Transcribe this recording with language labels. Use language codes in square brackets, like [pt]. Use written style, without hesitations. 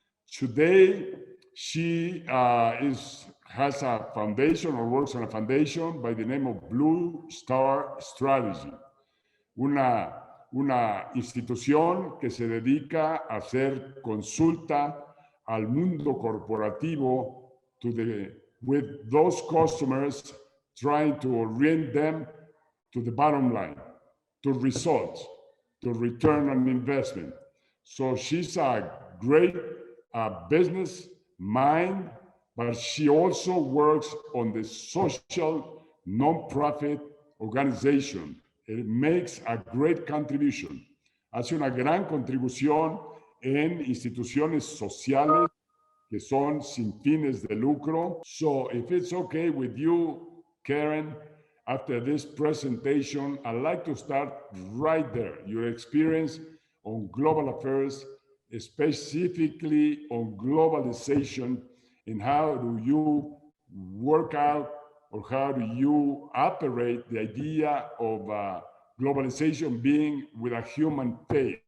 [en] Today, she has a foundation or works on a foundation by the name of Blue Star Strategy, [es] una institución que se dedica a hacer consulta al mundo corporativo [en] with those customers, trying to orient them to the bottom line, to results, to return on investment. So she's a great business mind, but she also works on the social nonprofit organization. It makes a great contribution. [es] Hace una gran contribución en instituciones sociales que son sin fines de lucro. [en] So if it's okay with you, Karen, after this presentation, I'd like to start right there. Your experience on global affairs, specifically on globalization, and how do you work out or how do you operate the idea of globalization being with a human face?